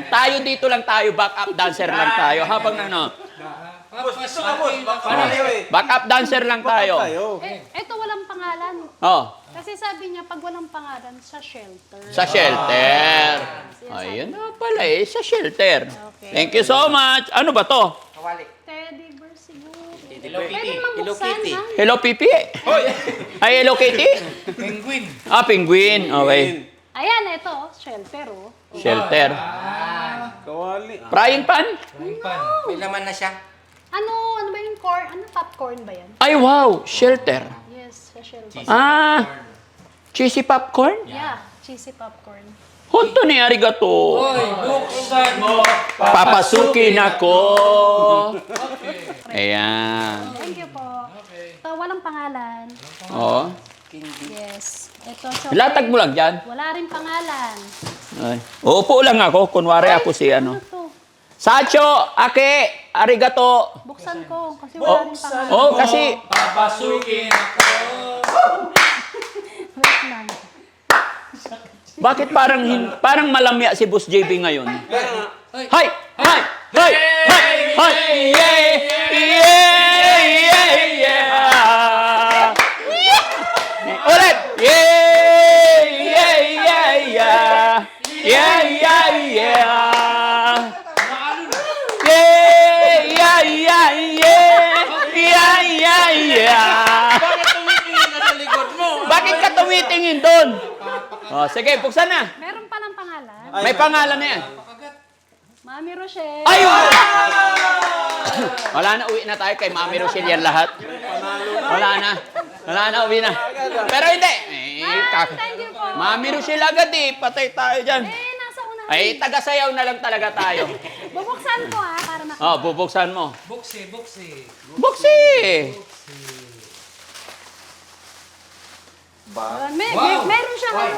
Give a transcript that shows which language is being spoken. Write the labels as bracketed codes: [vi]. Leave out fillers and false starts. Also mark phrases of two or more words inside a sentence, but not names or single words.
[tl] Tayo dito lang tayo, [en] backup dancer [tl] lang tayo. Habang ano, [en] backup dancer [tl] lang tayo. Ito walang pangalan. Oh, Kasi sabi niya, pag walang pangalan, sa shelter. sa shelter. Ayun na pala eh, sa shelter. Okay. [en] Thank you so much. [tl] Ano ba to? Teddy bear siguro. Hello Pwede Kitty. mang buksan, ha? Hello, Pipi? Ay, Hello Kitty? Penguin. Penguin. Okay. Ayan, ito, shelter, oh. Shelter. Kawali. [en] Frying pan? [tl] May laman na siya. Ano ba yung corn? Ano popcorn ba yan? Ay, wow. Shelter. Yes, sa shelter. [en] Cheesy popcorn? Yeah, cheesy popcorn. [ja] ほんとにありがとう. [tl] Oy, buksan mo. Papasukin ako. Ayan. [en] Thank you [tl] po. Ito, walang pangalan. Oo. Yes. Ito, so Latag mo lang dyan. wala rin pangalan. Ay. Uupo lang ako. Kunwari ako si ano. Ano to? [ja] 社長、Ake、ありがとう. [tl] Buksan ko kasi wala rin pangalan. Oh, kasi Papasukin ako. Wait lang. bakit parang malamya si Boss JB ngayon? Hay! Hay! Hay! Hay! Hay! [en] Yeah! Yeah! Yeah! Yeah! Ulit! Yeah! Yeah! Yeah! Yeah! Yeah! Yeah! Yeah! Yeah! Yeah! Yeah! Yeah! Yeah! Yeah! Yeah! [tl] Bakit tumitingin ka sa likod mo? Bakit ka tumitingin doon? Oh, sige, buksan na. Meron palang pangalan. May pangalan na yan. Mami Rochelle. Ayun! Wala na, uwi na tayo kay Mami Rochelle yan lahat. Wala na, uwi na. Pero hindi. [en] Thank you [tl] po. Mami Rochelle agad patay tayo dyan. Nasa unahan. Ay, taga-sayaw na lang talaga tayo. Bubuksan ko para makita. Oh, bubuksan mo. Buksi, buksi. Buksi! Meron siyang ano.